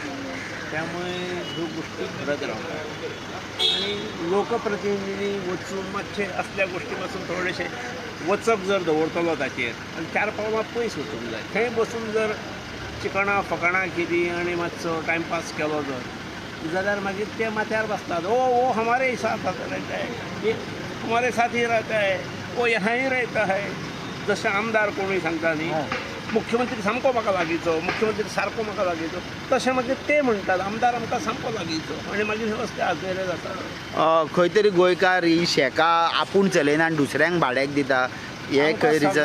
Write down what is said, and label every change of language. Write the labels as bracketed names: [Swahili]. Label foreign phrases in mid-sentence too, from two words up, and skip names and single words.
[Konkani] त्यामुळे ह्यो गोष्टी घडत रावतात आनी लोकप्रतिनिधी वचून मातशे असल्या गोष्टी पासून थोडेशे वचप जर दवरतलो ताचेर आनी 4 पावलां पयस वचूंक जाय. थंय बसून जर चिकणां फकाणां केलीं आनी मातसो टायमपास केलो जर जाल्यार मागीर ते माथ्यार बसतात. [Hindi] ओ हमारे साथ रहता है, ये हमारे साथ ही रहता है, वो यहाँ ही रहता है. [Konkani] जशें आमदार कोणूय सांगता न्ही, मुख्यमंत्री सामको म्हाका लागींचो, मुख्यमंत्री सारको म्हाका लागींचो, तशें मागीर ते म्हणटात आमदार आमकां सामको लागींचो आनी मागीर वेवस्थे आजवेरे जाता. खंय तरी गोंयकार ही शेकां आपूण चलयना आनी दुसऱ्यांक भाड्याक दिता हे खंय रिजन?